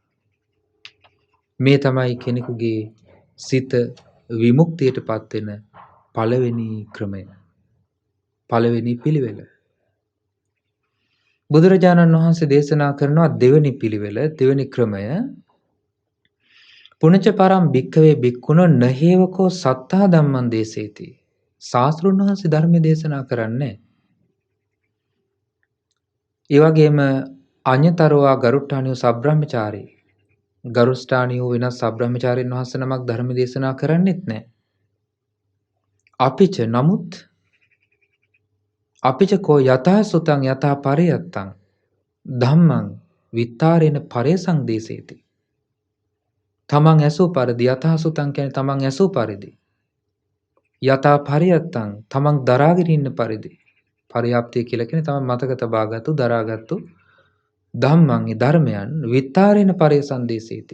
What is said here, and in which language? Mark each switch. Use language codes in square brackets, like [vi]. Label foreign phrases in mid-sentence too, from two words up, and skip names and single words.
[si] මේ තමයි කෙනෙකුගේ සිත විමුක්තියටපත් වෙන පළවෙනි ක්‍රමය. පළවෙනි පිළිවෙල. බුදුරජාණන් වහන්සේ දේශනා කරනවා දෙවෙනි පිළිවෙල, දෙවෙනි ක්‍රමය. [pi] පුනච පරම් භික්ඛවේ භික්ඛුනෝ නහේවකෝ සත්තා ධම්මං දේසේති. [si] ශාස්ත්‍රුන් වහන්සේ ධර්ම දේශනා කරන්නේ. [pi] ඒ වගේම අඤ්‍යතරෝවා ගරුට්ටානියෝ සබ්‍රාහ්මචාරී. [si] ගරුස්ථානියෝ වෙනස් සබ්‍රාහ්මචාරීන් වහන්සේ නමක් ධර්ම දේශනා කරන්නෙත් නැහැ. [pi] අපිච නමුත් අපිච කෝ යතහ සුතං යතහ පරියත්තං ධම්මං විත්තාරේන පරේසං දේසේති. [si] තමන් ඇසූ පරිදි [pi] යතහ සුතං [si] කියන්නේ තමන් ඇසූ පරිදි. [pi] යතහ පරියත්තං [si] තමන් දරාගෙන ඉන්න පරිදි. පරියාප්තිය කියලා කියන්නේ තමන් මතක තබාගත්තු දරාගත්තු ධම්මං ඒ ධර්මයන් [pi] විත්තාරේන පරේසං දේසේති.